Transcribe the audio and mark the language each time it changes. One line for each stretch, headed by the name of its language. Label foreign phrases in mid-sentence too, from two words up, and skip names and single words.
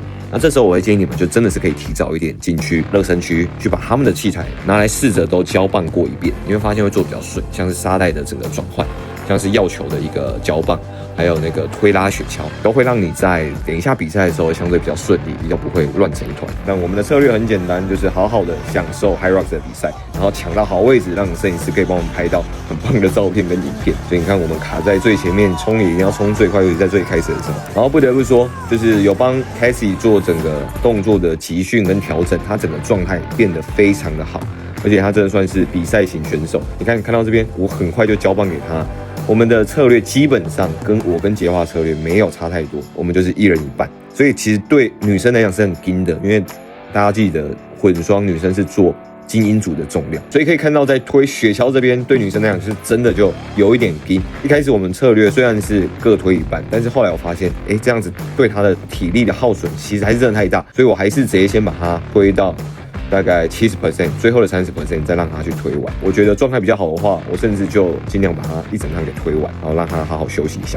Chinese: 那這時候我會建議你們，就真的是可以提早一點進去熱身區，去把他們的器材拿來試着都交棒過一遍，你會發現會做比較順，像是沙袋的整個轉換，像是藥球的一個交棒，還有那個推拉雪橇，都會讓你在等一下比賽的時候相對比較順利，比較不會亂成一團。但我們的策略很簡單，就是好好的享受 HYROX 的比賽，然後搶到好位置，讓攝影師可以幫我們拍到很棒的照片跟影片。所以你看，我们卡在最前面，衝也一定要衝最快，尤其在最開始的時候。然後不得不說，就是有幫 Casey 做整個動作的集訓跟調整，他整個狀態變得非常的好，而且他真的算是比賽型選手。你看到這邊，我很快就交棒給他。我們的策略基本上跟我跟傑華策略沒有差太多，我們就是一人一半。所以其實對女生來講是很硬的，因為大家記得混雙女生是做精英組的重量，所以可以看到在推雪橇這邊對女生來講是真的就有一點硬。一開始我們策略雖然是各推一半，但是後來我發現，這樣子對她的體力的耗損其實還是真的太大，所以我還是直接先把它推到大概70%，最後的30%再讓他去推完。我覺得狀態比較好的話，我甚至就盡量把它一整趟給推完，然後讓他好好休息一下。